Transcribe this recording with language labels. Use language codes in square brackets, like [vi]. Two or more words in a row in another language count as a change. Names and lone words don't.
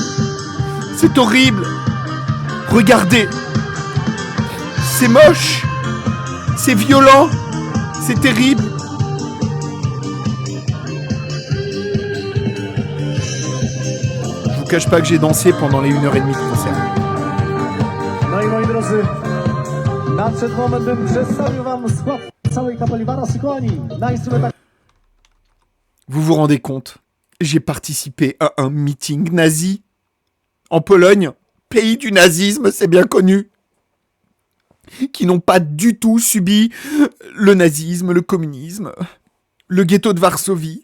[fr] C'est horrible. Regardez. C'est moche. C'est violent. C'est terrible. Je vous cache pas que j'ai dansé pendant les 1h30 de concert. [pl] No i moi drodzy, nadszedł moment, bym przedstawił wam skład całej kapeli Warasykoni na instrumentach. [fr] Vous vous rendez compte? J'ai participé à un meeting nazi en Pologne, pays du nazisme, c'est bien connu, qui n'ont pas du tout subi le nazisme, le communisme, le ghetto de Varsovie.